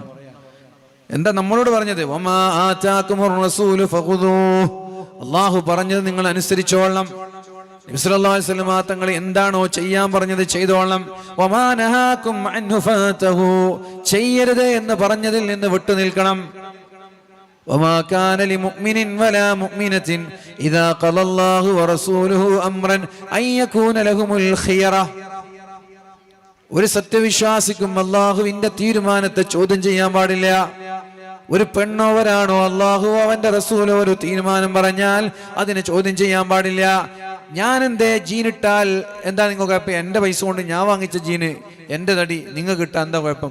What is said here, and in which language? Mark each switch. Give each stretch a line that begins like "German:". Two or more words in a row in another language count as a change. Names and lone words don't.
Malayalam: എന്താ നമ്മളോട് പറഞ്ഞത്?
Arabic: وما آتاكم الرسول فخذوه.
Malayalam: അള്ളാഹു പറഞ്ഞത് നിങ്ങൾ അനുസരിച്ചോളണം. നബി
Arabic: صلى الله عليه وسلم
Malayalam: തങ്ങൾ എന്താണോ ചെയ്യാൻ പറഞ്ഞത് ചെയ്തോളണം.
Arabic: وما نهاكم عنه فانتهوا.
Malayalam: ചെയ്യരുത് എന്ന് പറഞ്ഞതിൽ നിന്ന് വിട്ടു നിൽക്കണം.
Arabic: وما كان لمؤمن ولا مؤمنة إذا قضى الله ورسوله أمرا أن يكون لهم الخيرة.
Malayalam: ഒരു സത്യവിശ്വാസിക്കും അല്ലാഹുവിന്റെ തീരുമാനത്തെ ചോദ്യം ചെയ്യാൻ പാടില്ല. ഒരു പെണ്ണോ ഒരാണോ അല്ലാഹു അവന്റെ റസൂലോ ഒരു തീരുമാനം പറഞ്ഞാൽ അതിനെ ചോദ്യം ചെയ്യാൻ പാടില്ല. ഞാൻ എന്തേ ജീനിട്ടാൽ എന്താ നിങ്ങൾക്ക് കുഴപ്പം? എൻ്റെ പൈസ കൊണ്ട് ഞാൻ വാങ്ങിച്ച ജീന്, എൻ്റെ തടി നിങ്ങൾക്ക് കിട്ടാൻ എന്താ കുഴപ്പം?